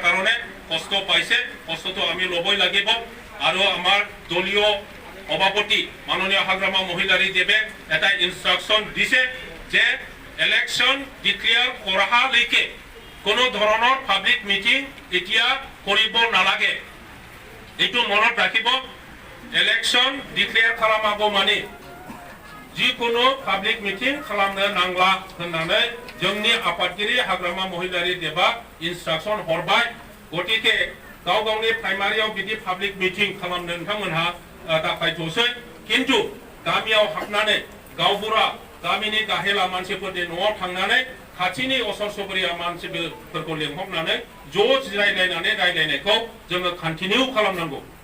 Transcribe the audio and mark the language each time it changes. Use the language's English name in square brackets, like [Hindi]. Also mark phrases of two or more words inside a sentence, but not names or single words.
[Assamese] কাৰণে কষ্ট পাইছে কষ্টটো আমি ল'বই লাগিব আৰু আমাৰ দলীয় সভাপতি মাননীয় হাগ্ৰামা মহিলাৰী দেৱে এটা ইনষ্ট্ৰাকশন দিছে যে [English] election declare [Assamese] কৰালৈকে কোনো ধৰণৰ [English] public meeting [Assamese] এতিয়া কৰিব নালাগে এইটো মনত ৰাখিব [English] election declare [Assamese] খালামাগো মানে যিকোনো [English] public meeting [Assamese] খালামनो [Bodo] नांला होननानै जोंनि आफादगिरि हाग्रामा महिलारी देवा इनस्ट्राक्शन हरबाय गतिके गाव गावनि प्राइमारियाव बिदि [English] public meeting [Bodo] खालामनो नोंथांमोनहा दाखायथ'सै किन्तु गामियाव हाबनानै गावबुरा गामिनि गाहेला मानसिफोरनि न'आव थांनानै खाथिनि असर सबरिया मानसिफोरखौ लेंहरनानै ज' जिरायलायनानै रायलायनायखौ जोङो कन्टिनिउ खालामनांगौ